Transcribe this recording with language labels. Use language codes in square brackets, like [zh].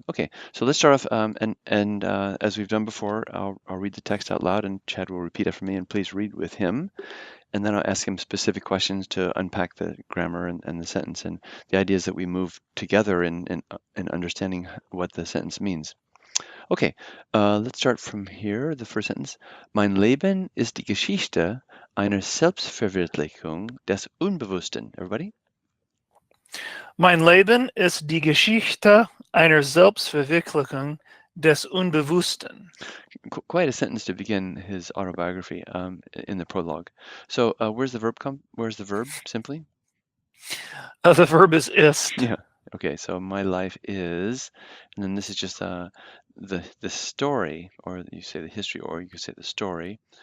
[en] Okay, so let's start off, and as we've done before, I'll read the text out loud, and Chad will repeat after me, and please read with him. And then I'll ask him specific questions to unpack the grammar and the sentence. And the idea is that we move together in understanding what the sentence means. Okay, let's start from here. The first sentence. [de] Mein Leben ist die Geschichte einer Selbstverwirklichung des Unbewussten. [en] Everybody? [de] Mein Leben ist die Geschichte einer Selbstverwirklichung des Unbewussten. [en] Quite a sentence to begin his autobiography in the prologue. So where's the verb Where's the verb simply? The verb is ist. Yeah. Okay. So my life is, and then this is just the story, or you say the history, or you could say the story.